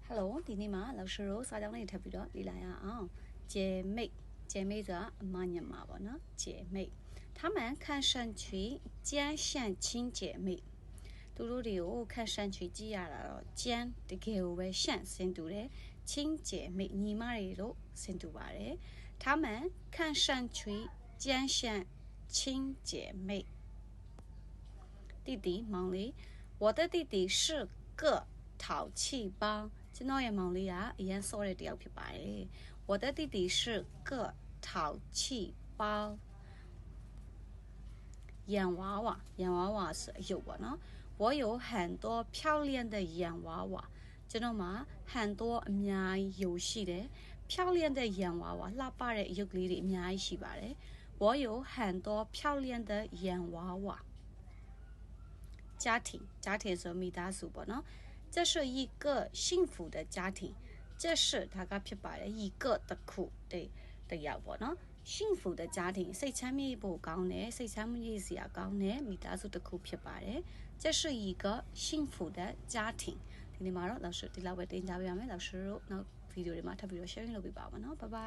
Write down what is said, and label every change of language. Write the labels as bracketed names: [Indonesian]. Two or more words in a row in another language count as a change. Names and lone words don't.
[Burmese] Hello ဒီနေ့မှာ老师တို့စာကြောင်းလေးထပ်ပြီးတော့လေ့လာရအောင်姐妹ဆိုတာအမညမှာပေါ့နော် [Chinese] 姐妹他们看上去将像亲姐妹 [Burmese] သူတို့တွေကို [Chinese] 看上去 [Burmese] ကြည့်ရတာတော့ [Chinese] 将 [Burmese] တကယ်ကိုပဲ [Chinese] 像 [Burmese] ဆင်တူတယ် [Chinese] 亲姐妹 [Burmese] ညီမတွေလို့ဆင်တူပါတယ် [Chinese] 他们看上去将像亲姐妹弟弟မောင်လေး我的弟弟是个淘气包 [Burmese] ကျွန်တော်ရဲ့မောင်လေးကအရန်စောတဲ့တယောက်ဖြစ်ပါတယ် [Chinese] 我的弟弟是个淘气包洋娃娃是 [Burmese] အယုတ်ပေါ့နော် [Chinese] 我有很多漂亮的洋娃娃 [Burmese] ကျွန်တော်မှာ很多အများကြီး有ရှိတယ်漂 [Chinese] 亮的洋娃娃 [Burmese] လှပတဲ့အယုတ်ကလေးတွေအများကြီးရှိပါတယ် [Chinese] 我有很多漂亮的洋娃娃 [Burmese] 家庭ဆိုမိသားစုပေါ့နော် [Chinese] 这是一个幸福的家庭 [Burmese] 这是ဒါကဖြစ်ပါတယ်一个တစ်ခုတယောက်ပေါ့နော် [Chinese] 幸福的家庭 [Burmese] စိတ်ချမ်းမြေ့ဖို့ကောင်းတယ်စိတ်ချမ်းမြေ့စရာကောင်းတယ်မိသားစုတစ်ခုဖြစ်ပါတယ် [Chinese] 这是一个幸福的家庭 [Burmese] ဒီနေ့မှာတော့老师ဒီလောက်ပဲတင်ကြပေးပါမယ်老师တို့နောက်ဗီဒီယိုတွေမှာထပ်ပြီးတော့ sharing လုပ်ပေးပါမယ်နော် [English] bye bye